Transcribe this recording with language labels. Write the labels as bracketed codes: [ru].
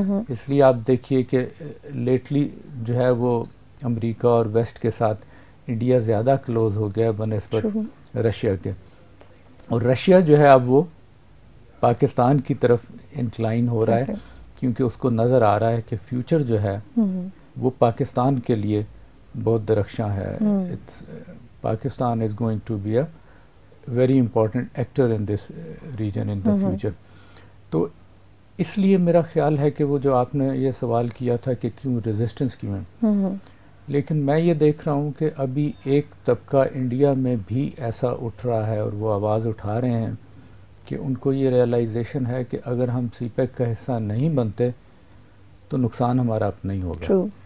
[ur] اس لیے آپ دیکھیے کہ لیٹلی جو ہے وہ امریکہ اور ویسٹ کے ساتھ انڈیا زیادہ کلوز ہو گیا بنسبت رشیا کے, اور رشیا جو ہے اب وہ پاکستان کی طرف انکلائن ہو رہا ہے کیونکہ اس کو نظر آ رہا ہے کہ فیوچر جو ہے وہ پاکستان کے لیے بہت درخشاں ہے. [en] Pakistan is going to be a very important actor in this region in the future. [ur] تو اس لیے میرا خیال ہے کہ وہ جو آپ نے یہ سوال کیا تھا کہ کیوں ریزسٹنس کیوں ہے, لیکن میں یہ دیکھ رہا ہوں کہ ابھی ایک طبقہ انڈیا میں بھی ایسا اٹھ رہا ہے اور وہ آواز اٹھا رہے ہیں کہ ان کو یہ ریئلائزیشن ہے کہ اگر ہم سی پیک کا حصہ نہیں بنتے تو نقصان ہمارا اپنا ہی ہوگا.